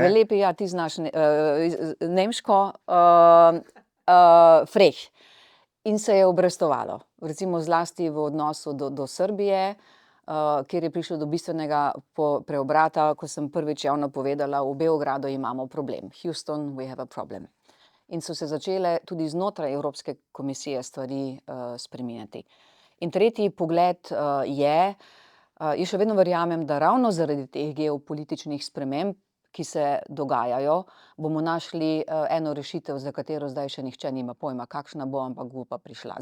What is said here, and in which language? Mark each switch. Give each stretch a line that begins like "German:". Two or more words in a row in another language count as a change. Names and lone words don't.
Slovenian: V lepi, ja, ti znaš nemško, freh. In se je obrestovalo. Recimo zlasti v odnosu do Srbije, kjer je prišlo do bistvenega preobrata, ko sem prvič javno povedala, v Beogradu imamo problem.
English: Houston, we have a problem.
Slovenian: In so se začele tudi znotraj Evropske komisije stvari spreminjati. In tretji pogled je, jaz še vedno verjamem, da ravno zaradi teh geopolitičnih sprememb, ki se dogajajo, bomo našli eno rešitev, za katero zdaj še nihče nima pojma, kakšna bo, ampak bo pa prišla.